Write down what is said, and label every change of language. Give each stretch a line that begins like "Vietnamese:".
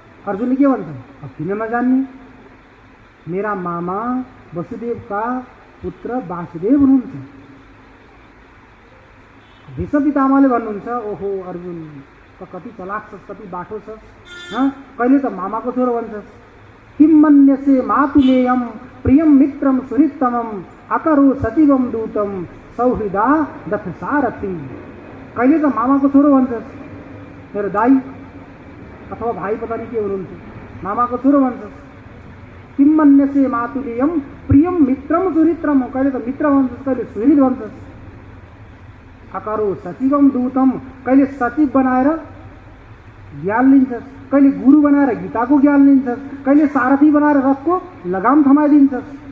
Nepali: अर्जुनले के भन्छन्, अब किन नजान्ने, मेरा मामा वसुदेवका पुत्र वासुदेव हुनुहुन्छ। भीष्म पितामहले भन्नुहुन्छ, ओहो अर्जुन त कति चलाक छस्, कति बाठो छस्, कहिले त मामाको छोरो भन्छस्।
Sanskrit: किम मन्यसे मातुलेयम प्रियम मित्रम सुहृत्तमम अकरो सचिवम दूतम सौहृदा दथ सारथी।
Nepali: कहिले त मामाको छोरो भन्छस्, मेरो दाई अथवा भाइ
Hindi: पता नहीं
Nepali: के हुनुहुन्थ्यो, मामाको छोरो भन्छस्।
Sanskrit: किम मन्यसे मातुलेयम प्रियम मित्रम सुहृत्तम,
Nepali: कहिले त मित्र भन्छस्, कहिले सुहृद भन्छस्।
Sanskrit: अकरो सचिवम दूतम,
Nepali: कहिले सचिव बनाएर ज्ञान लिन्छस्, कहिले गुरु बनाएर गीताको ज्ञान लिन्छस्, कहिले सारथी बनाएर रथको लगाम थमाइदिन्छस्।